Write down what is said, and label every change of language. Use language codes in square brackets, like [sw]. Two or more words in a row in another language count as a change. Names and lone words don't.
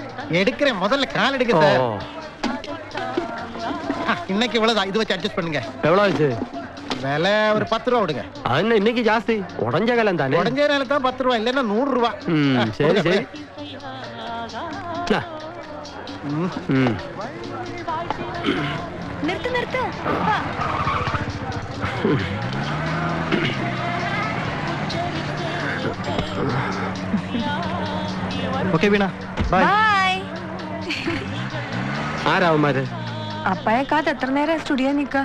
[ta] எடுக்கிறேன். முதல்ல கால் எடுக்க சார். இன்னைக்கு இவ்வளவுதான். இது வச்சு அட்ஜஸ்ட் பண்ணுங்க. எவ்வளவு ஆச்சு? விலை ஒரு 10 ரூபா விடுங்க. அது இன்னைக்கு ஜாஸ்தி. உடஞ்ச காலம் தானே. உடஞ்ச காலம் தான் 10 ரூபா, இல்லைன்னா 100 ரூபா. சரி சரி. நிறுத்து நிறுத்து. [ml] ഓക്കേ വീണ, ബൈ. ബൈ. ആരാവന്മാര്? അപ്പയെ കാത്ത് എത്ര നേരം സ്റ്റുഡിയോ നിൽക്കുക.